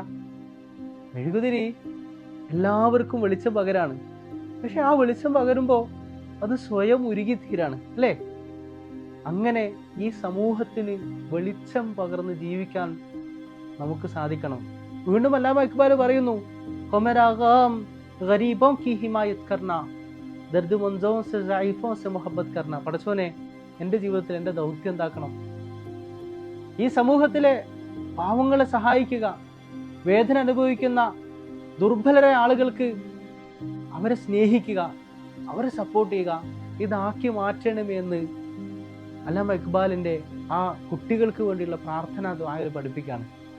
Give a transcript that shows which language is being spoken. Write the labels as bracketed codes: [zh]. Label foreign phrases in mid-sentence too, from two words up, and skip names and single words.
[ml] മെഴുകുതിരി എല്ലാവർക്കും വെളിച്ചം പകരാണ്. പക്ഷെ ആ വെളിച്ചം പകരുമ്പോൾ അത് സ്വയം ഉരുകിത്തീരാണ്, അല്ലേ? അങ്ങനെ ഈ സമൂഹത്തിന് വെളിച്ചം പകർന്ന് ജീവിക്കാൻ നമുക്ക് സാധിക്കണം. വീണ്ടും അല്ലാമ ഇക്ബാൽ പറയുന്നു, [ur] خمراگام غریبوں کی حمایت کرنا، درد منسوں سے ضعیفوں سے محبت کرنا. [ml] പടച്ചോനെ, എൻ്റെ ജീവിതത്തിൽ എൻ്റെ ദൗത്യം എന്താക്കണം? ഈ സമൂഹത്തിലെ പാവങ്ങളെ സഹായിക്കുക, വേദന അനുഭവിക്കുന്ന ദുർബലരായ ആളുകൾക്ക് അവരെ സ്നേഹിക്കുക, അവരെ സപ്പോർട്ട് ചെയ്യുക, ഇതാക്കി മാറ്റണമെന്ന് അല്ലാമ ഇക്ബാലിൻ്റെ ആ കുട്ടികൾക്ക് വേണ്ടിയുള്ള പ്രാർത്ഥന ദ്വായിൽ പഠിപ്പിക്കുകയാണ്.